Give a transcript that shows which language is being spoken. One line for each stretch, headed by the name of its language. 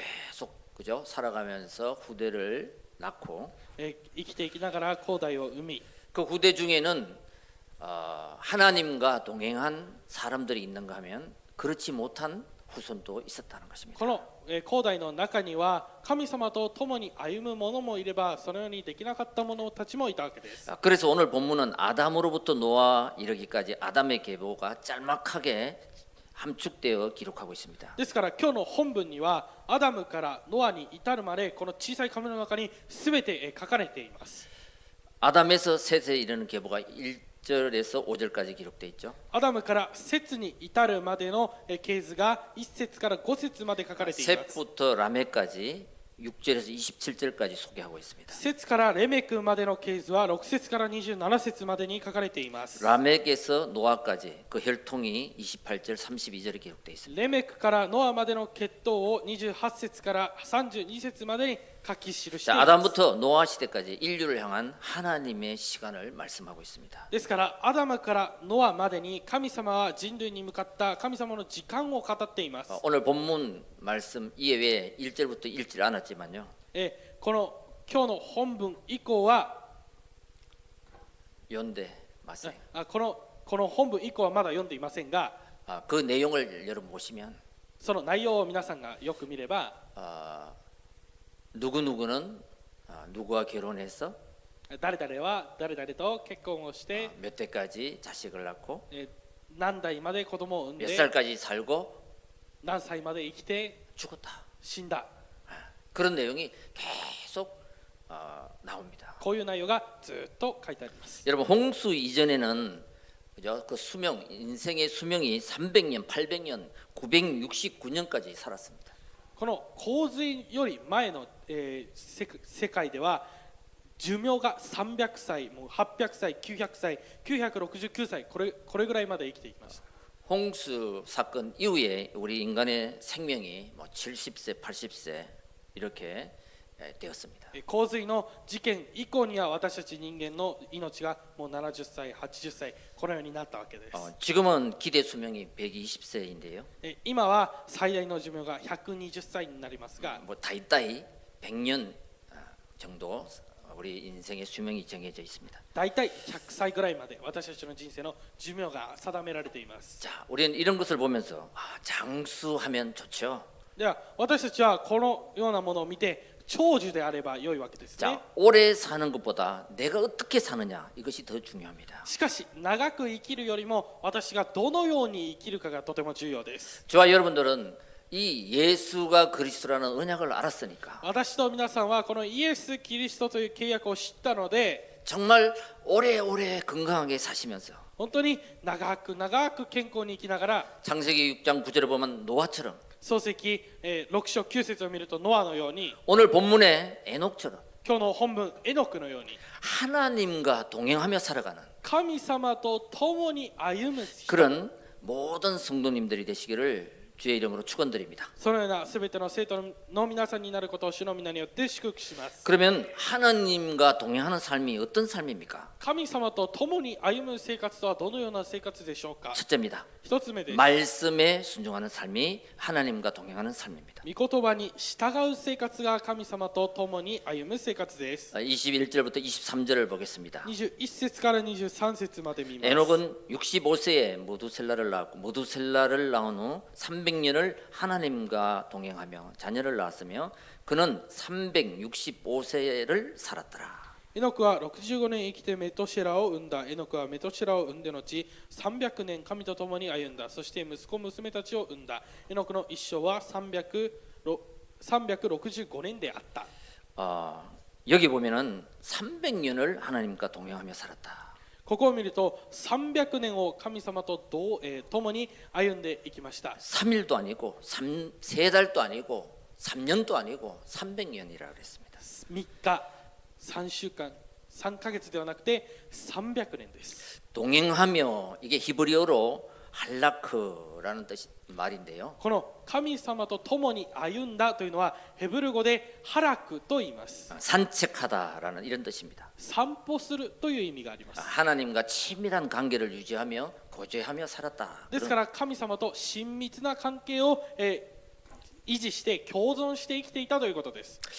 Korean: 계속 그죠? 살아가면서 후대를 낳고
Japanese: 生きていきながら後代を生み、
Korean: 그 후대 중에는 하나님과 동행한 사람들이 있는가 하면 그렇지 못한 후손도 있었다는 것입니다.
Japanese: この後代の中には神様と共に歩む者もいれば、そのようにできなかった者たちもいたわけです。
Korean: 그래서 오늘 본문은 아담으로부터 노아 이르기까지 아담의 계보가 짤막하게 함축되어 기록하고 있습니다.
Japanese: ですから今日の本文にはアダムからノアに至るまでこの小さい紙の中に全て書かれています。
Korean: 아담에서 셋에 이르는 계보가 1절에서 5절까지 기록되어 있죠.
Japanese: アダムから節に至るまでの系図が1節から5節まで書かれています。
Korean: 셋부터 라멕까지 6절에서 27절까지 소개하고 있습니다.
Japanese: 節からレメクまでの系図は6節から27節までに書かれています。
Korean: 라멕에서 노아까지 그 혈통이 28절 32절에 기록되어 있습니다.
Japanese: レメクからノアまでの血統を28節から32節までに書き記してい
Korean: 자,
Japanese: ます。
Korean: 아담부터 노아 시대까지 인류를 향한 하나님의 시간을 말씀하고 있습니다.
Japanese: ですからアダムからノアまでに神様は人類に向かった神様の時間を語っています。
Korean: 오늘 본문 말씀 이외에 1절부터 읽지 않았지만요.
Japanese: この今日の本文以降は
Korean: 연대 맞아요.
Japanese: この本文以降はまだ読んでいませんが
Korean: 그 내용을 여러분 보시면
Japanese: その内容を皆さんがよく見れば
Korean: 누구누구는 누구와 결혼해서
Japanese: 誰々は誰々と結婚をして
Korean: 몇 대까지 자식을 낳고
Japanese: 何代まで子供を産ん
Korean: 몇
Japanese: で
Korean: 살까지 살고
Japanese: 何歳まで生きて
Korean: 죽었다.
Japanese: 死んだ
Korean: 그런 내용이 계속 나옵니다.
Japanese: こういう内容がずっと書いてあります。
Korean: 여러분 홍수 이전에는 그죠? 그 수명 인생의 수명이 300년, 800년, 969년까지 살았습니다.
Japanese: この洪水より前の、世界では寿命が300歳、もう800歳、900歳、969歳これぐらいまで生きていきました。
Korean: 홍수 사건 이후에 우리 인간의 생명이 뭐 70세, 80세 이렇게 되었습니다.
Japanese: 洪水の事件以降には私たち人間の命がもう70歳、80歳このようになったわけです。
Korean: 지금은 기대 수명이 120세인데요.
Japanese: 今は最大の寿命が120歳になりますが、
Korean: 뭐
Japanese: 다이다이
Korean: 100년 정도 우리 인생의 수명이 정해져 있습니다.
Japanese: だいたい100歳ぐらいまで私たちの人生の寿命が定められています。
Korean: 자, 우리는 이런 것을 보면서 장수하면 좋죠.
Japanese: では私たちはこのようなものを見て長寿であれば良いわけですね。
Korean: 자, 오래 사는 것보다 내가 어떻게 사느냐 이것이 더 중요합니다.
Japanese: しかし長く生きるよりも私がどのように生きるかがとても重要です。
Korean: 저와 여러분들은 이 예수가 그리스도라는 언약을 알았으니까
Japanese: 私と皆さんはこのイエス・キリストという契約を知ったので
Korean: 정말 오래오래 건강하게 사시면서
Japanese: 本当に長く長く健康に生きながら
Korean: 창세기 6장 9절에 보면 노아처럼
Japanese: 創世記6章9節を見るとノアのように
Korean: 오늘 본문의 에녹처럼
Japanese: 今日の本文エノクのように
Korean: 하나님과 동행하며 살아가는
Japanese: 神様と共に歩む人
Korean: 그런 모든 성도님들이 되시기를 주의 이름으로 축원드립니다.
Japanese: そのようなすべての生徒の皆さんになることを主の皆によって祝福します。
Korean: 그러면 하나님과 동행하는 삶이 어떤 삶입니까?
Japanese: 神様と共に歩む生活とはどのような生活でしょうか。
Korean: 첫째입니다.
Japanese: 一つ目です。
Korean: 말씀에 순종하는 삶이 하나님과 동행하는 삶입니다.
Japanese: 御言葉に従う生活が神様と共に歩む生活です。
Korean: 21절부터 23절을 보겠습니다.
Japanese: 21節から23節まで見ます。
Korean: 에녹은 65세에 모두셀라를 낳았고 모두셀라를 낳은 후 300년을 하나님과 동행하며 자녀를 낳았으며 그는 365세를 살았더라.
Japanese: エノクは65年生きてメトシェラを生んだ。エノクはメトシェラを生んで後300年神と共に歩んだ。そして息子娘たちを生んだ。エノクの一生は365年であった。
Korean: 여기 보면은 300년을 하나님과 동행하며 살았다.
Japanese: ここを見ると300年を神様と共に歩んでいきました。
Korean: 3일도 아니고 3달도 아니고 3년도 아니고 300년이라 그랬습니다.
Japanese: 3日、3週間、3ヶ月ではなくて300年です。
Korean: 동행하며 이게 히브리어로 할라크라는 뜻 말인데요.
Japanese: この神様と共に歩んだというのはヘブル語でハラクと言います。
Korean: 산책하다라는 이런 뜻입니다.
Japanese: 散歩するという意味があります。
Korean: 하나님과 친밀한 관계를 유지하며 교제하며 살았다.
Japanese: ですから神様と親密な関係を維持して共存して生きていたということです。